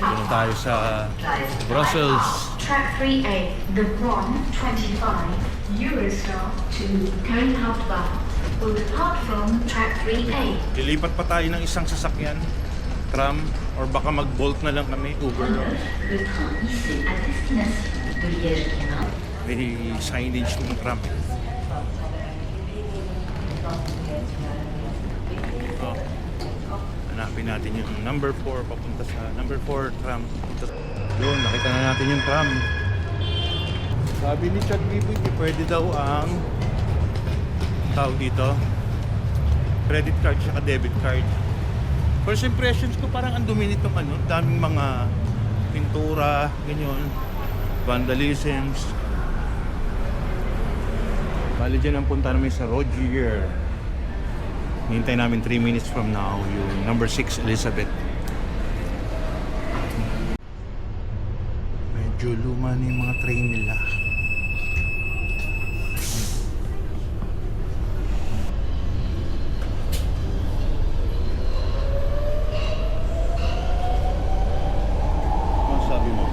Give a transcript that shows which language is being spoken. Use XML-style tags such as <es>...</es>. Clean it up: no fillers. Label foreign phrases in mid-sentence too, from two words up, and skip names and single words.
<tl>Doon tayo sa Brussels.</tl> <en>Track 3A, the 125 Eurostar to Köln-Hauptbahnhof will depart from track 3A.</en> <tl>Lilipat pa tayo ng isang sasakyan, tram, or baka mag-bolt na lang kami, Uber.</tl> <fr>Le train ici à destination de Liège-Guénin.</fr> <tl>May signage ng tram. Hanapin natin yung number 4 papunta sa number 4 tram. Doon, nakita na natin yung tram. Sabi ni Chad Biboy, pwede daw ang tawag dito</tl> <en>credit card</en> <tl>saka</tl> <en>debit card. First impressions</en> <tl>ko parang ang dumi nitong daming mga pintura, ganyan, vandalisms. Bali dyan ang punta namin sa Rogier. Hintay namin 3</tl> <en>minutes from now</en> <tl>yung number 6 Elizabeth. Medyo luma na yung mga train nila. Ano masabi mo?</tl>